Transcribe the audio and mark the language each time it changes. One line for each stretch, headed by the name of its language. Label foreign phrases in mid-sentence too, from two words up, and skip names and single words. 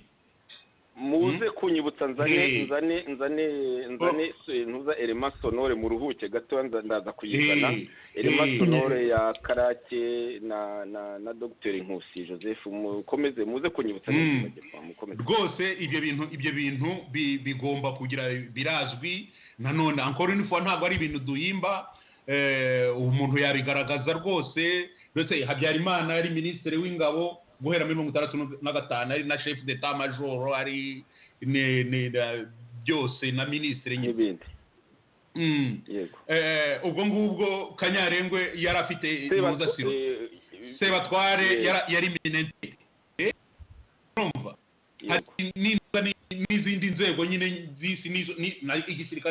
Kinyarwanda: muze kunyibutsa nzane ntuza
French: element sonore
Kinyarwanda: mu ruhuke gato ndaza kuyizana
French: element sonore
Kinyarwanda: ya Karake na Dr Nkusi Joseph mukomeze muze kunyibutsa mukomeze rwose ibyo bintu bigomba kugira birazwi nanone
French: encore une fois
Kinyarwanda: ntabwo ari ibintu duhimba umuntu yabigaragaza rwose ndetse Habyarimana ari minisitiri w'ingabo guhera muri 1965 ari na
French: chef d'état major
Kinyarwanda: ari byose na minisitiri n'ibindi yego ubwo ngubwo Kanyarengwe yari afite muzasiro Sebatware yari minente urumva n'izindi nzego nyine z'isi igisirikare